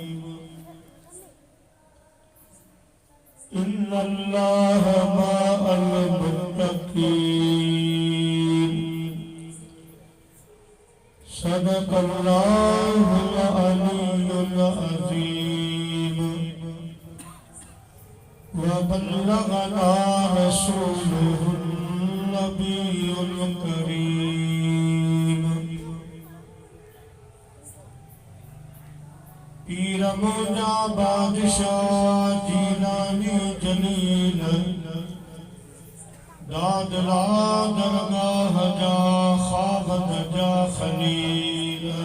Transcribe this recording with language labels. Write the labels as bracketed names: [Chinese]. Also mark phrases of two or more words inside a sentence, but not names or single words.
[Arabic] إن الله مع المتقين. صدق الله العلي العظيم. وبلغنا رسوله النبي الكريم. [Sindhi] पीर मुजा बादशाह जीलानी जलील दादला दरगाह जा ख़ाबत जा खलील।